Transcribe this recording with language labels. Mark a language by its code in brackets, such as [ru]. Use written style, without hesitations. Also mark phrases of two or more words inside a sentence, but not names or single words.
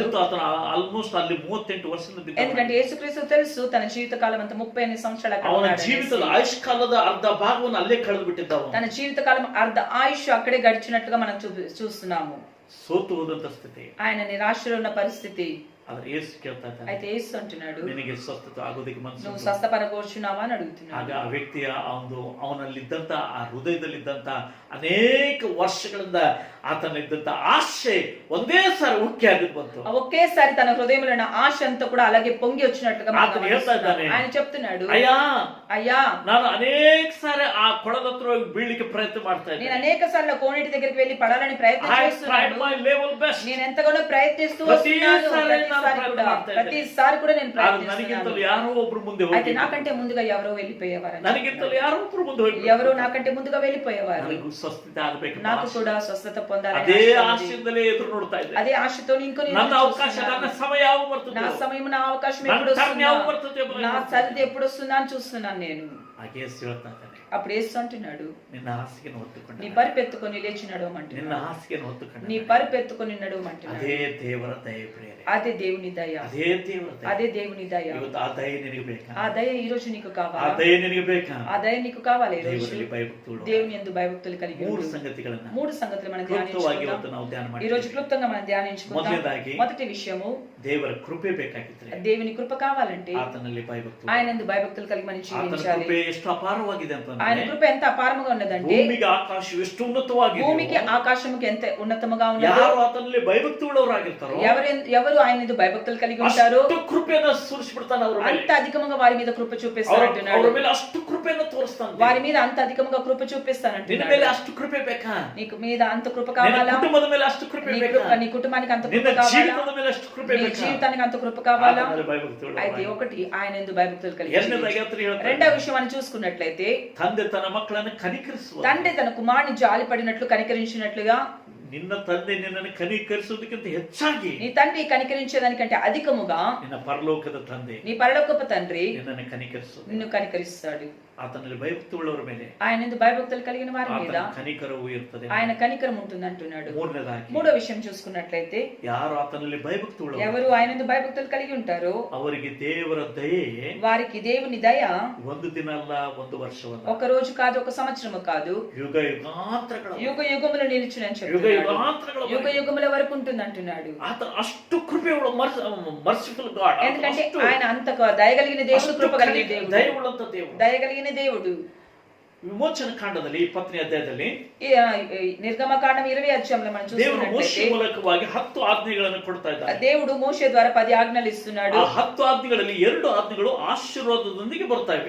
[kn] ಗೊತ್ತಿತ್ತು ಆತನ ಆಲ್ಮೋಸ್ಟ್ ಅಲ್ಲಿ 38 ವರ್ಷದಿಂದ ಬಿದ್ದ. [te] ఎందుకంటే యేసుక్రీస్తు తెలుసు తన జీవిత కాలం అంతా 38 సంవత్సరాల అక్కడ [kn] ಅವನ [te] ఉన్నాడనేసి. [kn] ಜೀವಿತದ ಆಯುಷ್ಕಾಲದ ಅರ್ಧ ಭಾಗವನ್ನು ಅಲ್ಲೇ ಕಳೆದು ಬಿಟ್ಟಿದ್ದವ. [te] తన జీవిత కాలం అర్ధ ఆయుష్ అక్కడే గడిచినట్లుగా మనం చూస్తున్నాము. [kn] ಸೋತು ಹೋದಂತ ಸ್ಥಿತಿ, [te] ఆయన నిరాశలో ఉన్న పరిస్థితి. [kn] ಆದ್ರೆ ಯೇಸು ಕೇಳ್ತಾ ಇದ್ದಾನೆ, [te] అయితే యేసు అంటున్నాడు, [kn] ನಿನಗೆ ಸ್ವಸ್ಥತೆ ಆಗೋದಕ್ಕೆ [te] నువ్వు [kn] ಮನಸ್ಸು? [te] స్వస్థపడగోరుచున్నావా అని అడుగుతున్నాడు. [kn] ಆಗ ಆ ವ್ಯಕ್ತಿಯ ಅವನಲ್ಲಿದ್ದಂತ ಆ ಹೃದಯದಲ್ಲಿದ್ದಂತ ಅನೇಕ ವರ್ಷಗಳಿಂದ ಆತನಲ್ಲಿದ್ದಂತ ಆಶೆ ಒಂದೇ ಸಾರಿ ಉಕ್ಕಿ ಆಗಿದ್ ಬಂತು. [te] ఒకేసారి తన హృదయంలో ఉన్న ఆశ అంతా కూడా అలాగే పొంగి వచ్చినట్లుగా మనం [kn] ఆతను ಹೇಳ್ತಾ [te] గమనిస్తున్నాం. [kn] ಇದ್ದಾನೆ, [te] ఆయన చెప్తున్నాడు, [kn] ಅಯ್ಯ [te] అయ్యా [kn] ನಾನು ಅನೇಕ ಸಾರಿ ಆ ಕೊಳದ ಹತ್ರ ಹೋಗಿ ಬೀಳ್ಲಿಕ್ಕೆ ಪ್ರಯತ್ನ ಮಾಡ್ತಾ [te] నేను [kn] ಇದ್ದೆ. [te] అనేక సార్లు కోనేటి దగ్గరికి వెళ్ళి పడాలని ప్రయత్నం [en] I tried [te] చేస్తున్నాను. [en] my level best. [te] నేను ఎంతగానో ప్రయత్నిస్తూ ప్రతిసారి వస్తున్నాను. నేను ప్రయత్నం [kn] ಮಾಡ್ತಾ ಇದ್ದೇನೆ. [te] ప్రతిసారి కూడా నేను [kn] ಆದ್ರೆ [te] ప్రయత్నిస్తున్నాను. [kn] ನನಗಿಂತಲೂ ಯಾರೋ ಒಬ್ರು ಮುಂದೆ [te] అయితే [kn] ಹೋಗಿ, [te] నాకంటే ముందుగా ఎవరో వెళ్ళిపోయేవారు. [kn] ನನಗಿಂತಲೂ ಯಾರೋ ಒಬ್ರು ಮುಂದೆ ಹೋಗಿ, [te] ఎవరో నాకంటే ముందుగా వెళ్ళిపోయేవారు. [kn] ನನಗೂ ಸ್ವಸ್ಥತೆ ಆಗ್ಬೇಕು. [te] నాకు కూడా స్వస్థత [kn] ಅದೇ [te] పొందాలని [kn] ಆಶೆಯಿಂದಲೇ ಎದುರು ನೋಡ್ತಾ ಇದ್ದೆ. [te] అదే ఆశతో ఇంకో [kn] ನನ್ನ అవకాಶ, ನನ್ನ ಸಮಯ ಯಾವ ಬರ್ತದೆ, [te] నా సమయం నా అవకాశం [kn] ನನ್ನ [te] ఎప్పుడు [kn] ಟರ್ನ್ ಯಾವ [te] వస్తుందా, [kn] ಬರ್ತದೆ, [te] నా సరిది ఎప్పుడు వస్తుందా అని చూస్తున్నాను నేను. [kn] ಹಾಗೆ ಹೇಳ್ತಾ ಇದ್ದಾನೆ, [te] అప్పుడు యేసు అంటున్నాడు, [kn] ನಿನ್ನ ಹಾಸಿಗೆಯನ್ನು ಹೊತ್ತುಕೊಂಡು, [te] నీ పరిపెత్తుకొని లేచి నడవమంటున్నాడు. [kn] ನಿನ್ನ ಹಾಸಿಗೆಯನ್ನು ಹೊತ್ತುಕೊಂಡು, [te] నీ పరిపెత్తుకొని నడవమంటున్నాడు. [kn] ಅದೇ ದೇವರ ದಯೆ ಪ್ರಿಯರೇ, [te] అదే దేవుని దయ, [kn] ಅದೇ ದೇವರ ದಯೆ. [te] అదే దేవుని దయ. [kn] ಇವತ್ತು ಆ ದಯೆ ನಿನಗೆ ಬೇಕಾ? [te] ఆ దయ ఈ రోజు నీకు [kn] ಆ [te] కావాలా? [kn] ದಯೆ ನಿನಗೆ ಬೇಕಾ? [te] ఆ దయ నీకు కావాలి ఈ రోజు. [kn] ದೇವರಲ್ಲಿ ಭಯಭಕ್ತಿಗಳು, [te] దేవుని యందు భయభక్తులు కలిగి [kn] ಮೂರು [te] ఉండు. [kn] ಸಂಗತಿಗಳನ್ನ [te] మూడు సంగతులు మనం [kn] ಕ್ಲುಪ್ತವಾಗಿ [te] ధ్యానించుకుందాం. [kn] ಇವತ್ತು ನಾವು ಧ್ಯಾನ [te] ఈ రోజు [kn] ಮಾಡ್ತೀವಿ. [te] క్లుప్తంగా మనం ధ్యానించుకుందాం. [kn] ಮೊದಲನೇದಾಗಿ [te] మొదటి విషయము, [kn] ದೇವರ ಕೃಪೆ ಬೇಕಾಗಿದ್ರೆ [te] దేవుని కృప కావాలంటే [kn] ಆತನಲ್ಲಿ ಭಯಭಕ್ತಿ, [te] ఆయన యందు భయభక్తులు కలిగి మనం [kn] ಆತನ [te] జీవించాలి. [kn] ಕೃಪೆ ಎಷ್ಟು ಅಪಾರವಾಗಿದೆ [te] ఆయన [kn] ಅಂತಂದ್ರೆ, [te] కృప ఎంత అపారముగా ఉన్నదంటే [kn] ಭೂಮಿಗೆ ಆಕಾಶವು ಎಷ್ಟು ಉನ್ನತವಾಗಿದೆ, [te] భూమికి ఆకాశముకి ఎంత ఉన్నతముగా ఉన్నదో, [kn] ಯಾರು ಆತನಲ್ಲಿ ಭಯಭಕ್ತಿ ಉಳ್ಳವರಾಗಿರ್ತಾರೋ [te] ఎవరు ఆయన యందు భయభక్తులు కలిగి ఉంటారో [kn] ಅಷ್ಟು ಕೃಪೆಯನ್ನು ಸುರಿಸ್ಬಿಡ್ತಾನೆ ಅವರ ಮೇಲೆ. [te] అంత అధికముగా వారి మీద కృప [kn] ಅವರ [te] చూపిస్తానంటున్నాడు. [kn] ಮೇಲೆ ಅಷ್ಟು ಕೃಪೆಯನ್ನು ತೋರಿಸ್ತಾನೆ. [te] వారి మీద అంత అధికముగా కృప [kn] ನಿನ್ನ [te] చూపిస్తానంటున్నాడు. [kn] ಮೇಲೆ ಅಷ್ಟು ಕೃಪೆ ಬೇಕಾ? [te] నీకు మీద అంత కృప [kn] ನಿನ್ನ [te] కావాలా? [kn] ಕುಟುಂಬದ ಮೇಲೆ ಅಷ್ಟು ಕೃಪೆ [te] నీ [kn] ಬೇಕಾ? [te] నీ కుటుంబానికి అంత కృప [kn] ನಿನ್ನ [te] కావాలా? [kn] ಜೀವಿತದ ಮೇಲೆ ಅಷ್ಟು ಕೃಪೆ [te] నీ [kn] ಬೇಕಾ? [te] జీవితానికి అంత కృప కావాలా? [kn] ಆತನಲ್ಲಿ ಭಯಭಕ್ತಿ [te] అయితే [kn] ಉಳ್ಳವರಾಗಿ. [te] ఒకటి ఆయన యందు భయభక్తులు కలిగి [kn] ಎರಡನೇದಾಗಿ [te] జీవించు. [kn] ಆತನು ಹೇಳ್ತಾನೆ, [te] రెండవ విషయం మనం చూసుకున్నట్లయితే, [kn] ತಂದೆ ತನ್ನ ಮಕ್ಕಳನ್ನು ಕನಿಕರಿಸುವ. [te] తండ్రి తన కుమారుని జాలి పడినట్లు కనికరించినట్లుగా, [kn] ನಿನ್ನ ತಂದೆ ನಿನ್ನನ್ನು ಕನಿಕರಿಸುವುದಕ್ಕಿಂತ ಹೆಚ್ಚಾಗಿ [te] నీ తండ్రి కనికరించేదానికంటే అధికముగా [kn] ನಿನ್ನ ಪರಲೋಕದ ತಂದೆ [te] నీ పరలోకపు తండ్రి [kn] ನಿನ್ನನ್ನು ಕನಿಕರಿಸುವುದು. [te] నిన్ను కనికరిస్తాడు. [kn] ಆತನಲ್ಲಿ ಭಯಭಕ್ತಿ ಉಳ್ಳವರ ಮೇಲೆ [te] ఆయన యందు భయభక్తులు కలిగిన వారి మీద [kn] ಆತನ ಕನಿಕರವು ಇರ್ತದೆ. [te] ఆయన కనికరం ఉంటుంది అంటున్నాడు. [kn] ಮೂರನೇದಾಗಿ [te] మూడో విషయం చూసుకున్నట్లయితే, [kn] ಯಾರು ಆತನಲ್ಲಿ ಭಯಭಕ್ತಿ ಉಳ್ಳವರು [te] ఎవరు ఆయన యందు భయభక్తులు కలిగి ఉంటారో [kn] ಅವರಿಗೆ ದೇವರ ದಯೆ [te] వారికి దేవుని దయ [kn] ಒಂದು ದಿನ ಅಲ್ಲ, ಒಂದು ವರ್ಷವಲ್ಲ, [te] ఒక రోజు కాదు, ఒక సంవత్సరము కాదు, [kn] ಯುಗ ಯುಗಾಂತರಗಳ [te] యుగ యుగములు నిలిచునని [kn] ಯುಗ [te] చెప్తున్నాడు. [kn] ಯುಗಾಂತರಗಳ [te] యుగ యుగముల వరకు ఉంటుంది అంటున్నాడు. [kn] ಆತ ಅಷ್ಟು ಕೃಪೆ [en] merciful God, [te] ఎందుకంటే ఆయన అంత దయగలిగిన దేవుడు, కృప కలిగిన దేవుడు, [kn] ದಯೆ ಉಳ್ಳಂತ ದೇವರು. [te] దయగలిగిన దేవుడు. [kn] ವಿಮೋಚನ ಕಾಂಡದಲ್ಲಿ 20ನೇ ಅಧ್ಯಾಯದಲ್ಲಿ [te] నిర్గమకాండం 20 అధ్యాయంలో మనం [kn] ದೇವರು ಮೋಶೆ [te] చూసుకున్నట్లయితే, [kn] ಮೂಲಕವಾಗಿ 10 ಆಜ್ಞೆಗಳನ್ನು ಕೊಡ್ತಾ ಇದ್ದಾರೆ. [te] దేవుడు మోషే ద్వారా 10 ఆజ్ఞలు ఇస్తున్నాడు. [kn] ಆ 10 ಆಜ್ಞೆಗಳಲ್ಲಿ 2 ಆಜ್ಞೆಗಳು ಆಶೀರ್ವಾದದೊಂದಿಗೆ ಬರ್ತಾ ಇವೆ.